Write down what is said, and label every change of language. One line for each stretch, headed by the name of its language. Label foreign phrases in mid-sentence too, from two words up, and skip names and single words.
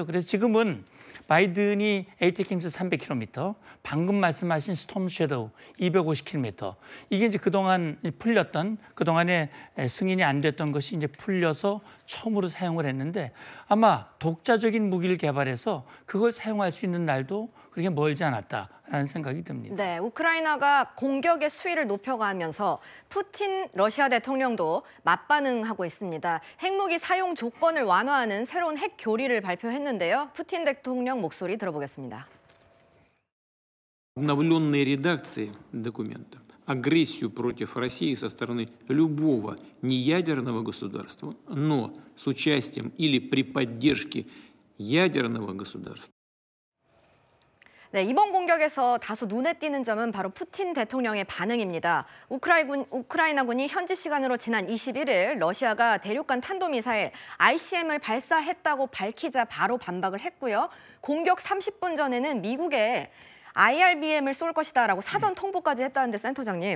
Korean: 그래서 지금은 바이든이 에이테킴스 300km, 방금 말씀하신 스톰 섀도우 250km, 이게 이제 그동안 풀렸던, 그동안에 승인이 안 됐던 것이 이제 풀려서 처음으로 사용을 했는데 아마 독자적인 무기를 개발해서 그걸 사용할 수 있는 날도 그렇게 멀지 않았다라는 생각이 듭니다. 네, 우크라이나가 공격의 수위를 높여가면서 푸틴 러시아 대통령도 맞반응하고 있습니다. 핵무기 사용 조건을 완화하는 새로운 핵 교리를 발표했는데요. 푸틴 대통령 목소리 들어보겠습니다.
Russian: Обновленные редакции документа агрессию против России со стороны любого неядерного государства, но с участием или при поддержке ядерного государства.
Korean: 네, 이번 공격에서 다소 눈에 띄는 점은 바로 푸틴 대통령의 반응입니다. 우크라이나군이 현지 시간으로 지난 21일 러시아가 대륙간 탄도미사일 ICM을 발사했다고 밝히자 바로 반박을 했고요. 공격 30분 전에는 미국에 IRBM을 쏠 것이다라고 사전 통보까지 했다는데 센터장님,